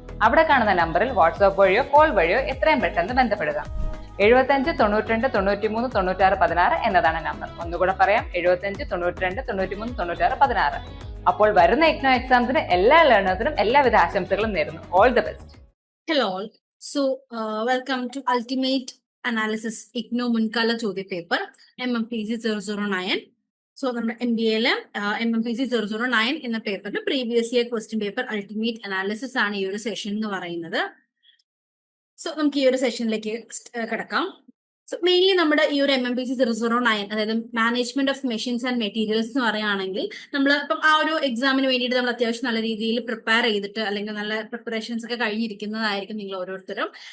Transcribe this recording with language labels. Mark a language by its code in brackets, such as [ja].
[ml] അവിടെ കാണുന്ന നമ്പറിൽ വാട്സ്ആപ്പ് വഴിയോ കോൾ വഴിയോ എത്രയും പെട്ടെന്ന് ബന്ധപ്പെടുക. 75 92 93 96 16 എന്നതാണ് നമ്പർ. ഒന്നുകൂടെ പറയാം, 75 92 93 96 16. അപ്പോൾ വരുന്ന ഇഗ്നോ എക്സാംസിന് എല്ലാ ലേണേഴ്സിനും എല്ലാവിധ ആശംസകളും നേരുന്നു. [en] All the best. Hello all. So, welcome to Ultimate Analysis IGNO [ml] മുൻകാല ചോദ്യ പേപ്പർ [en] MMPC 009. [ml] സോ നമ്മുടെ MBA MMPC 009 എന്ന പേപ്പറിന്റെ previous year question paper ultimate analysis ആണ് ഈ ഒരു സെഷൻ എന്ന് പറയുന്നത്. സോ നമുക്ക് ഈ ഒരു സെഷനിലേക്ക് കിടക്കാം. സോ മെയിൻലി നമ്മുടെ ഈ ഒരു MMPC 009, അതായത് management of machines and materials എന്ന് പറയുകയാണെങ്കിൽ നമ്മൾ ഇപ്പം ആ ഒരു എക്സാമിന് വേണ്ടിയിട്ട് നമ്മൾ അത്യാവശ്യം നല്ല രീതിയിൽ പ്രിപ്പയർ ചെയ്തിട്ട് അല്ലെങ്കിൽ നല്ല പ്രിപ്പറേഷൻസ് ഒക്കെ കഴിഞ്ഞിരിക്കുന്നതായിരിക്കും നിങ്ങൾ ഓരോരുത്തരും.